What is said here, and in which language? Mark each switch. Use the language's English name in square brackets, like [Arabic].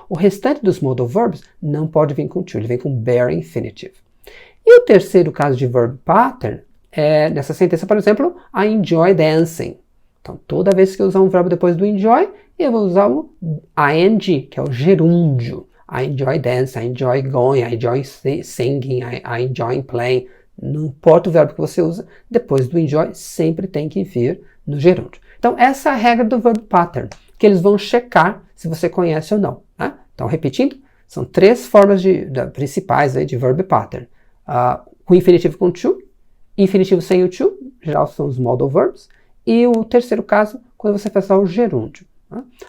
[Portuguese] O restante dos modal verbs não pode vir com to, ele vem com bare infinitive. E o terceiro caso de verb pattern é nessa sentença, por exemplo, [English] I enjoy dancing. [Portuguese] Então, toda vez que eu usar um verbo depois do enjoy, eu vou usar o ing, que é o gerúndio. [English] I enjoy dancing, I enjoy going, I enjoy singing, I enjoy playing. [Portuguese] Não importa o verbo que você usa, depois do enjoy sempre tem que vir no gerúndio. Então, essa é a regra do verb pattern, que eles vão checar se você conhece ou não. Né? Então, repetindo, são três formas principais aí de verb pattern. Com infinitivo com to, infinitivo sem o to, em geral são os modal verbs, e o terceiro caso, quando você faz o gerúndio. Né?